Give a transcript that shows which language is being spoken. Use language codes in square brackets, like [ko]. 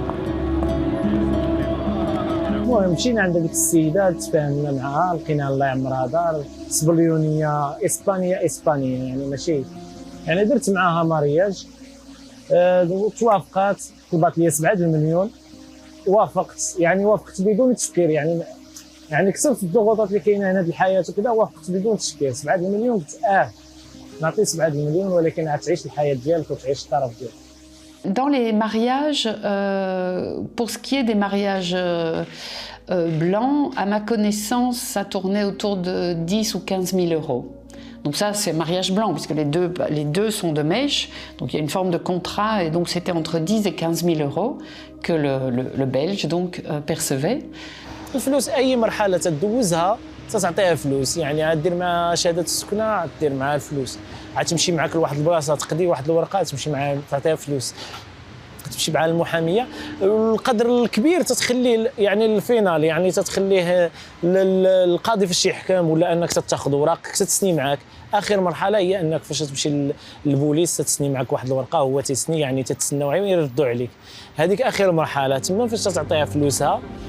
[ar] المهم مشينا عند ديك السيده تفاهمنا معها لقينا الله يعمرها دار سبليونيه اسبانيه يعني ماشي يعني درت معاها مارياج توافقات طلبات لي 7 المليون وافقت يعني وافقت بدون تفكير يعني كسبت الضغوطات اللي كاينه هنا في الحياه وكذا وافقت بدون تفكير 7 المليون قلت نعطي 7 المليون ولكن عاد تعيش الحياه ديالك وتعيش الطرف ديالك. [fr] Dans les mariages, pour ce qui est des mariages blancs, à ma connaissance, ça tournait autour de 10 ou 15 000 euros. Donc ça, c'est mariage blanc, puisque les deux sont de mèche, donc il y a une forme de contrat, et donc c'était entre 10 et 15 000 euros que le Belge donc, percevait. [ar] الفلوس أي مرحلة تدوزها تعطيها فلوس، يعني عاد دير مع شهادة السكنة عاد دير معها الفلوس، عاد تمشي معاك لواحد البلاصة تقضي واحد الورقة تمشي معها تعطيها فلوس، تمشي مع المحامية، القدر الكبير تتخليه يعني الفينال، يعني تتخليه القاضي فاش يحكم ولا أنك تاخذ وراقك تتسني معاك، آخر مرحلة هي أنك فاش تمشي للبوليس تتسني معاك واحد الورقة هو تيسني يعني تتسناو يردوا عليك، هذيك آخر مرحلة، تما فاش تعطيها فلوسها.